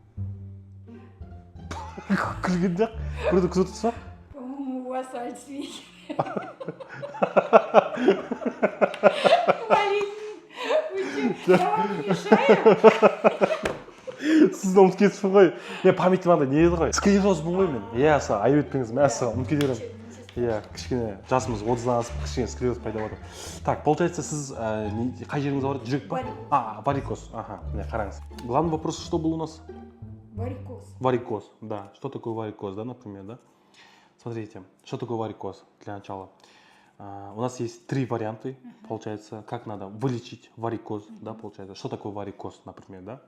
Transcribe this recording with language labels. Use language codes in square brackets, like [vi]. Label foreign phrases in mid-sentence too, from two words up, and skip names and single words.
[kk] Күлген жоқ, бірді кісі отырсыз ба? [ru] По-моему, у вас альцгеймер. Валерий, вы что, я вам не мешаю? [kk] Сізді ұмытып кетіппін ғой. Мен памятім андай не еді ғой. Склерозбын ғой мен. Иә, айып етпеңіз, мәссаған ұмытып кете беремін. Иә, кішкене жасымыз 30-дан асып, кішкене склероз пайда болды. [ru] Так, получается, [kk] сіз қай жеріңіз ауырады? Жүрек па? Варикоз. Міне қараңыз. [ru] Главный вопрос, что был у нас? Варикоз. Варикоз, да. Что такое варикоз, да, например, да? Смотрите, что такое варикоз для начала. У нас есть 3 варианта, получается, как надо вылечить варикоз, да, получается. Что такое варикоз, например, да?